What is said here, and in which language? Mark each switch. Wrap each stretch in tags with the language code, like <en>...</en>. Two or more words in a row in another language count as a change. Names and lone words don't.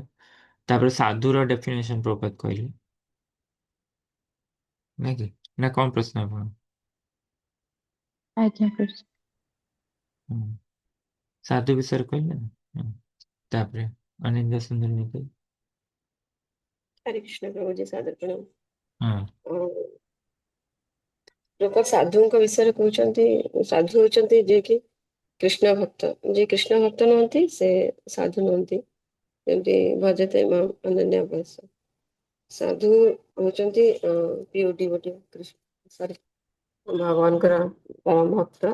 <or>ତାପରେ ସାଧୁର ଡେଫିନେସନ ପ୍ରପାତ କହିଲେ ନାଇଁ କି ନା କଣ ପ୍ରଶ୍ନ ଆପଣ? ଆଜ୍ଞା କରୁଛି। ହୁଁ, ସାଧୁ ବିଷୟରେ କହିଲେ ନା? ତାପରେ ଅନିନ୍ଦା ସୁନ୍ଦର ନିଧି।</or> <hi>हरे कृष्ण प्रभु जी सादर प्रणाम।</hi> <or>ହଁ ଲୋକ ସାଧୁଙ୍କ ବିଷୟରେ କହୁଛନ୍ତି ସାଧୁ ହଉଛନ୍ତି ଯିଏକି କୃଷ୍ଣ ଭକ୍ତ, ଯିଏ କୃଷ୍ଣ ଭକ୍ତ ନୁହନ୍ତି ସେ ସାଧୁ ନୁହନ୍ତି। ଯେମିତି</or> <sa>ଭଜତେ ମାମ୍ ଅନନ୍ୟା ଭାଷ,</sa> <or>ସାଧୁ ହଉଛନ୍ତି</or> <en>pure devotee</en> <or>କୃଷ୍ଣ ସରି ଭଗବାନଙ୍କର ପରମ ଭକ୍ତ।</or>